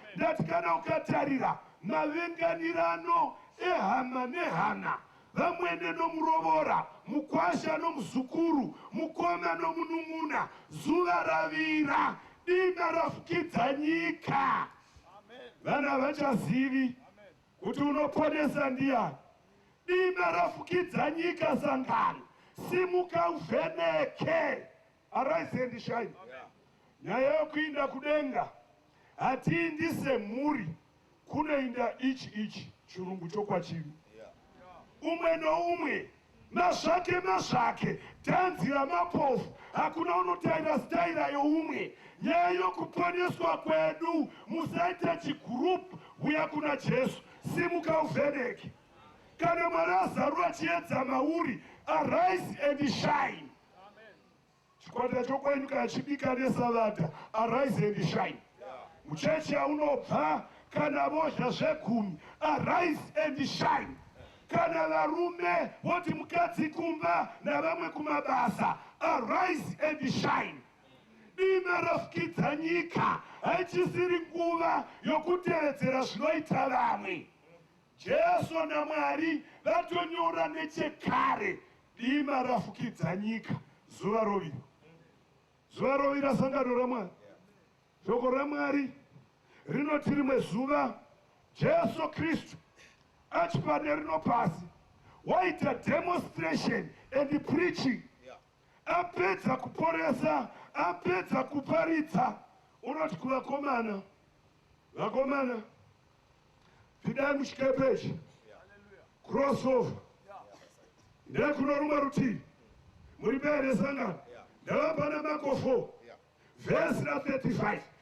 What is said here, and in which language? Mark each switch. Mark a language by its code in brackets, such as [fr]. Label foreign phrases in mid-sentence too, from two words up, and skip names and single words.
[sn] Ndati kana ukatarira, mavenganirano ehama nehana, vamwene nomurovora, mukwasha nomuzukuru, mukoma nomunun'una, zuva ravira, dima rafukidza nyika. Vana havachazivi kuti unoponesa ndiani. Dima rafukidza nyika, sangano. Simuka uvheneke. [en] Arise and shine. [sn] Nyaya yokuinda kudenga, hatiindi semhuri, kunoinda ichi ichi, chirungu chokwachiri. Umwe noumwe, mazvake mazvake, dhanzi ramapofu, hakuna unotaira sitaira youmwe. Nyaya yokuponeswa kwedu, musaita chigurupu, uya kuna Jesu. Simuka uvheneke. Kana Mwari azarura chiedza mauri, [en] arise and shine. [sn] Chikwata chokwenyu kana chibika nesavata, [en] arise and shine. [sn] Muchechi yaunobva, kana vozha zvegumi, [en] arise and shine. [sn] Kana varume voti mukadzi kumba navamwe kumabasa, [en] arise and shine. [sn] Dima rafukidza nyika, haichisiri nguva yokutevedzera zvinoita vamwe. Jesu naMwari vatonyora nechekare, dima rafukidza nyika, zuva rovira. Zuva rovira, sangano raMwari. Shoko raMwari rinoti rimwe zuva, Jesu Kristu achipane rino pasi, waita [en] demonstration and preaching. [sn] Apedza kuporesa, apedza kuparidza, unoti kuvakomana, Vakomana, pindai muchikepe ichi. Crossover. Ndekuno rumwe rutivi. Muri mberi yesangano. Ndavapa naMarko four. Vhesi ra-thirty-five.